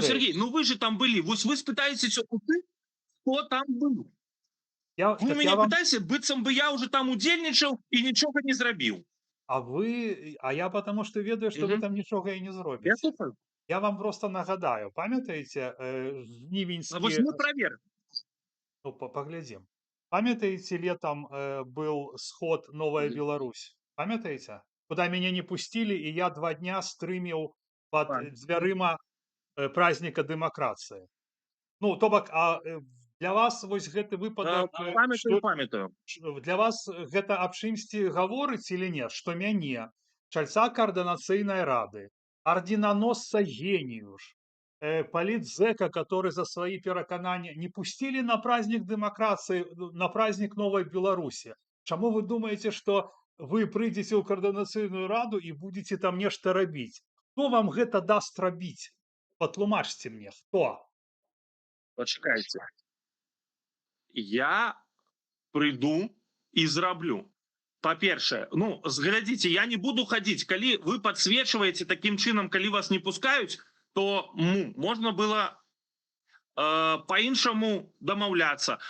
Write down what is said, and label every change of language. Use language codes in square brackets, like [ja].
[ru] Ну, Сергей, ну вы же там были. Вы спытаетесь, кто там был. [be] Вы меня пытаетесь, быццам бы я уже там удзельнічаў і нічога не зрабіў. А я потому что ведаю, что вы там нічога і не зробіце. Я вам просто нагадаю, памятаеце, жнівеньскі... Вось мы праверым. Ну, поглядзім. [ru] Памятаеце, летом был сход «Новая Беларусь»? [be] Памятаеце? [ru] Куда меня не пустили, и я 2 дня стрыміў под дзвярыма праздника дэмакратыі. [be] Ну, то бок, а для вас вось гэты выпадак... Памятаю. Для вас гэта аб чымсьці гаворыць [ru] или нет? [be] Што мяне, чальца каардынацыйнай рады, [ru] орденоносца гениюш, политзека, который за свои пераканания не пустили на праздник демократии, на праздник Новой Беларуси. Чаму вы думаете, что [be] вы прыйдзеце ў каардынацыйную раду і будзеце там нешта рабіць. Хто вам гэта даст рабіць? Патлумачце мне, хто? Пачакайце. Я прыйду і зраблю. Па-першае, ну, зглядзіце, я не буду хадзіць. Калі вы падсвечваеце такім чынам, калі вас не пускаюць, то можна было по-іншаму дамаўляцца.